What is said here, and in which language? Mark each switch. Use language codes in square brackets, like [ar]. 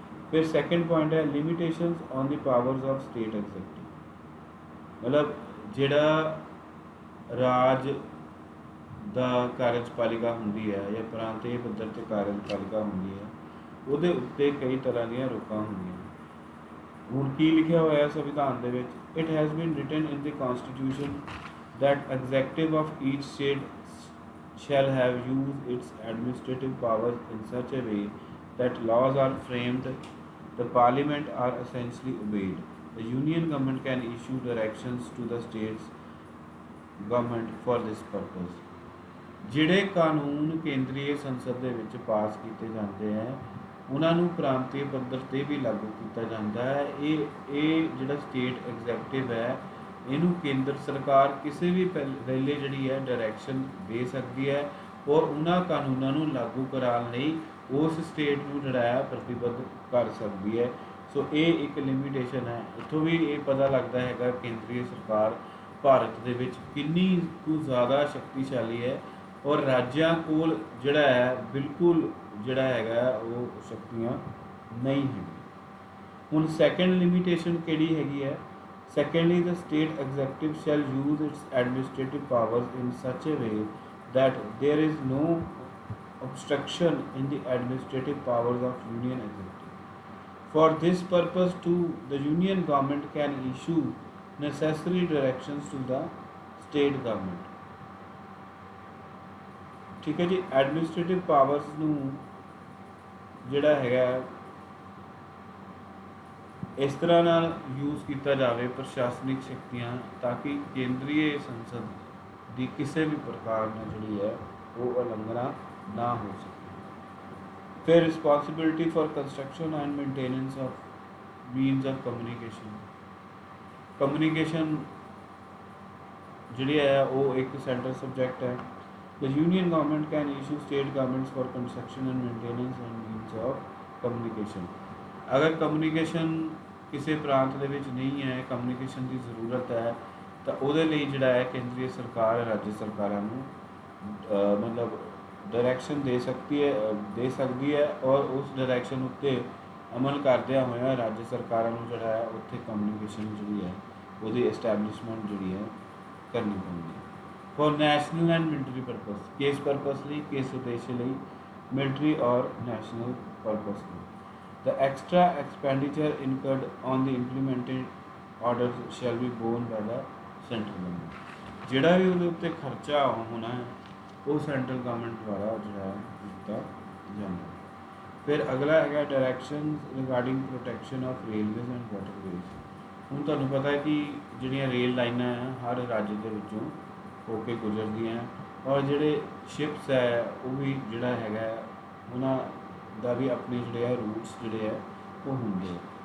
[en] ਫਿਰ second point ਹੈ limitations on the powers of state executive. [pa] ਮਤਲਬ ਜਿਹੜਾ ਰਾਜ ਦਾ ਕਾਰਜਪਾਲਿਕਾ ਹੁੰਦੀ ਹੈ ਜਾਂ ਪ੍ਰਾਂਤੀ ਪੱਧਰ 'ਤੇ ਕਾਰਜਪਾਲਿਕਾ ਹੁੰਦੀ ਹੈ, ਉਹਦੇ ਉੱਤੇ ਕਈ ਤਰ੍ਹਾਂ ਦੀਆਂ ਰੋਕਾਂ ਹੁੰਦੀਆਂ। ਹੁਣ ਕੀ ਲਿਖਿਆ ਹੋਇਆ ਸੰਵਿਧਾਨ ਦੇ ਵਿੱਚ? [en] It has been written in the constitution that executive of each state shall have used its administrative powers in such a way that laws are framed, the parliament are essentially obeyed. The union government can issue directions to the states government for this purpose. [pa] ਜਿਹੜੇ ਕਾਨੂੰਨ ਕੇਂਦਰੀ ਸੰਸਦ ਦੇ ਵਿੱਚ ਪਾਸ ਕੀਤੇ ਜਾਂਦੇ ਹੈ ਉਹਨਾਂ ਨੂੰ ਪ੍ਰਾਂਤੀ ਪੱਧਰ 'ਤੇ ਵੀ ਲਾਗੂ ਕੀਤਾ ਜਾਂਦਾ ਹੈ। ਇਹ ਜਿਹੜਾ ਸਟੇਟ ਐਗਜ਼ੈਕਟਿਵ ਹੈ ਇਹਨੂੰ ਕੇਂਦਰ ਸਰਕਾਰ ਕਿਸੇ ਵੀ ਵੇਲੇ ਜਿਹੜੀ ਹੈ ਡਾਇਰੈਕਸ਼ਨ ਦੇ ਸਕਦੀ ਹੈ ਔਰ ਉਹਨਾਂ ਕਾਨੂੰਨਾਂ ਨੂੰ ਲਾਗੂ ਕਰਾਉਣ ਲਈ ਉਸ ਸਟੇਟ ਨੂੰ ਜਿਹੜਾ ਹੈ ਪ੍ਰਤੀਬੱਧ ਕਰ ਸਕਦੀ ਹੈ। ਸੋ ਇਹ ਇੱਕ ਲਿਮਿਟੇਸ਼ਨ ਹੈ। ਇੱਥੋਂ ਵੀ ਇਹ ਪਤਾ ਲੱਗਦਾ ਹੈਗਾ ਕੇਂਦਰੀ ਸਰਕਾਰ ਭਾਰਤ ਦੇ ਵਿੱਚ ਕਿੰਨੀ ਕੁ ਜ਼ਿਆਦਾ ਸ਼ਕਤੀਸ਼ਾਲੀ ਹੈ ਔਰ ਰਾਜਾਂ ਕੋਲ ਜਿਹੜਾ ਹੈ ਬਿਲਕੁਲ ਜਿਹੜਾ ਹੈਗਾ ਉਹ ਸ਼ਕਤੀਆਂ ਨਹੀਂ ਹੈ। ਹੁਣ ਸੈਕੰਡ ਲਿਮਿਟੇਸ਼ਨ ਕਿਹੜੀ ਹੈਗੀ ਹੈ? [en] Secondly, the state executive shall use its administrative powers in such a way that there is no obstruction in the administrative powers of union executive. For this purpose too, the union government can issue necessary directions to the state government. [hi] ठीक है जी। [en] administrative powers [pa] ਨੂੰ ਜਿਹੜਾ ਹੈਗਾ ਇਸ ਤਰ੍ਹਾਂ ਨਾਲ use ਕੀਤਾ ਜਾਵੇ ਪ੍ਰਸ਼ਾਸਨਿਕ ਸ਼ਕਤੀਆਂ, ਤਾਂ ਕਿ ਕੇਂਦਰੀ ਸੰਸਦ ਦੀ ਕਿਸੇ ਵੀ ਪ੍ਰਕਾਰ ਨਾਲ ਜਿਹੜੀ ਹੈ ਉਹ ਉਲੰਘਣਾ ਨਾ ਹੋ ਸਕੇ। [en] ਫਿਰ responsibility for construction and maintenance of means of communication [pa] ਜਿਹੜੀ ਹੈ ਉਹ ਇੱਕ ਸੈਂਟਰਲ ਸਬਜੈਕਟ ਹੈ। [en] The union government can issue state governments for construction and maintenance and means of communication। [pa] ਅਗਰ ਕਮਿਊਨੀਕੇਸ਼ਨ ਕਿਸੇ ਪ੍ਰਾਂਤ ਦੇ ਵਿੱਚ ਨਹੀਂ ਹੈ, ਕਮਿਊਨੀਕੇਸ਼ਨ ਦੀ ਜ਼ਰੂਰਤ ਹੈ, ਤਾਂ ਉਹਦੇ ਲਈ ਜਿਹੜਾ ਹੈ ਕੇਂਦਰੀ ਸਰਕਾਰ ਰਾਜ ਸਰਕਾਰਾਂ ਨੂੰ ਮਤਲਬ ਡਾਇਰੈਕਸ਼ਨ ਦੇ ਸਕਦੀ ਹੈ ਔਰ ਉਸ ਡਾਇਰੈਕਸ਼ਨ ਉੱਤੇ ਅਮਲ ਕਰਦਿਆਂ ਹੋਇਆ ਰਾਜ ਸਰਕਾਰਾਂ ਨੂੰ ਜਿਹੜਾ ਹੈ ਉੱਥੇ ਕਮਿਊਨੀਕੇਸ਼ਨ ਜਿਹੜੀ ਹੈ ਉਹਦੀ ਐਸਟੈਬਲਿਸ਼ਮੈਂਟ ਜਿਹੜੀ ਹੈ ਕਰਨੀ ਪੈਂਦੀ ਹੈ। [en] for national and military purpose, [pa] ਕਿਸ ਪਰਪਸ ਲਈ, ਕਿਸ ਉਦੇਸ਼ ਲਈ, ਮਿਲਟਰੀ ਔਰ ਨੈਸ਼ਨਲ ਪਰਪਸ ਲਈ। [en] The extra expenditure incurred on the implemented orders shall be borne by the central government। [pa] ਜਿਹੜਾ ਵੀ ਉਹਦੇ ਉੱਤੇ ਖਰਚਾ ਹੋਣਾ ਹੈ ਉਹ ਸੈਂਟਰਲ ਗਵਰਨਮੈਂਟ ਦੁਆਰਾ ਜਿਹੜਾ ਹੈ ਦਿੱਤਾ ਜਾਂਦਾ। ਫਿਰ ਅਗਲਾ ਹੈਗਾ [en] Directions regarding protection of railways and waterways. [pa] ਹੁਣ ਤੁਹਾਨੂੰ ਪਤਾ ਹੈ ਕਿ ਜਿਹੜੀਆਂ ਰੇਲ ਲਾਈਨਾਂ ਹੈ ਹਰ ਰਾਜ ਦੇ ਵਿੱਚੋਂ ਹੋ ਕੇ ਗੁਜ਼ਰਦੀਆਂ ਔਰ ਜਿਹੜੇ ਸ਼ਿਪਸ ਹੈ ਉਹ ਵੀ ਜਿਹੜਾ ਹੈਗਾ ਉਹਨਾਂ ਦਾ ਵੀ ਆਪਣੇ ਜਿਹੜੇ ਹੈ ਰੂਟਸ ਜਿਹੜੇ ਹੈ ਉਹ ਹੁੰਦੇ ਆ।